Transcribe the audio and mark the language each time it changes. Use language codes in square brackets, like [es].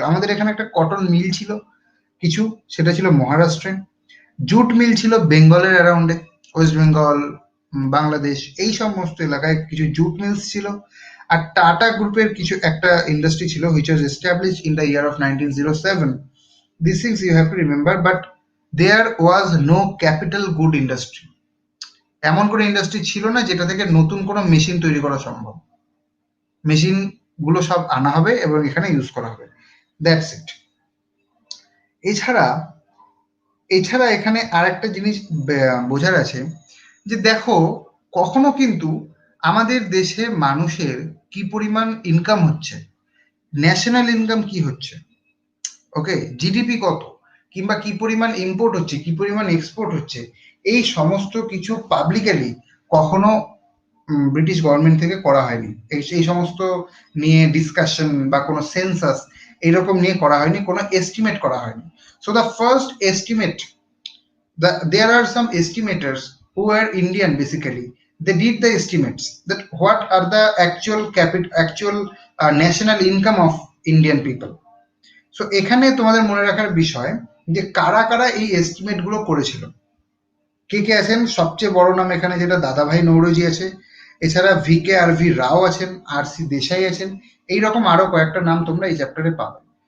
[bn] আমাদের এখানে একটা কটন মিল ছিল কিছু, সেটা ছিল মহারাষ্ট্রে। জুট মিল ছিল বেঙ্গলের অ্যারাউন্ডে, ওয়েস্ট বেঙ্গল, বাংলাদেশ, এই সমস্ত এলাকায় কিছু জুট মিলস ছিল। আর টাটা গ্রুপের কিছু একটা ইন্ডাস্ট্রি ছিল, [en] Which was established in the year of 1907, these things you have to remember, but there was no capital good industry. [bn] এমন কোনো ইন্ডাস্ট্রি ছিল না যেটা থেকে নতুন কোনো মেশিন তৈরি করা সম্ভব। মেশিন গুলো সব আনা হবে এবং এখানে ইউজ করা হবে, [en] That's it. [bn] এছাড়া এছাড়া এখানে আর একটা জিনিস বোঝার আছে যে দেখো, কখনো কিন্তু আমাদের দেশে মানুষের কি পরিমাণ ইনকাম হচ্ছে, ন্যাশনাল ইনকাম কি হচ্ছে, ওকে, জিডিপি কত, কিংবা কি পরিমাণ ইম্পোর্ট হচ্ছে, কি পরিমাণ এক্সপোর্ট হচ্ছে, এই সমস্ত কিছু পাবলিকালি কখনো ব্রিটিশ গভর্নমেন্ট থেকে করা হয়নি। এই সমস্ত নিয়ে ডিসকাশন বা কোনো সেন্সাস এইরকম নিয়ে করা হয়নি, কোনো এস্টিমেট করা হয়নি। [en] So the first estimate, there are some estimators who are Indian basically. They did the estimates that what are the actual national income of Indian people. [bn] So এখানে তোমাদের মনে রাখার বিষয় যে কারা কারা এই এস্টিমেট গুলো করেছিল, কে কে আছেন। সবচেয়ে বড় নাম এখানে যেটা দাদাভাই নৌরোজি আছে, এছাড়া VKRV রাও আছেন, RC দেশাই আছেন, এইরকম আরো কয়েকটা নাম তোমরা এই চ্যাপ্টারে পাবে।